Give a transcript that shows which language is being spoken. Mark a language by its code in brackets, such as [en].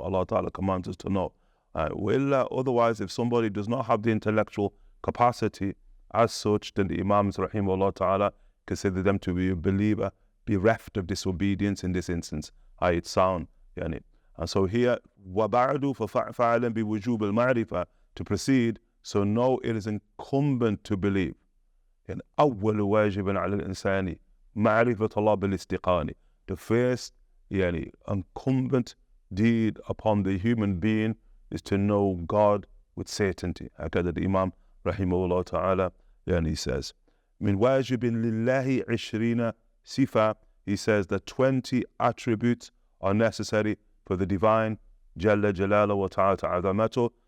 [en] Allah ta'ala commands us to know. Otherwise, if somebody does not have the intellectual capacity as such, then the Imams rahimahullah ta'ala consider them to be a believer bereft of disobedience in this instance, i.e. sound. And so here, [ar] وَبَعْدُ فَفَعْلًا بِوُجُوبِ الْمَعْرِفَةِ, [en] to proceed, so no, it is incumbent to believe. [ar] And أول واجب على الإنسان معرفة الله بالاستقانة. [en] The first incumbent deed upon the human being is to know God with certainty. Okay, that the Imam rahimahullah ta'ala he says, [ar] من واجب لله 20 صفة, [en] he says that 20 attributes are necessary for the divine Jalla Jalala wa Ta'ala Ta'azamatu.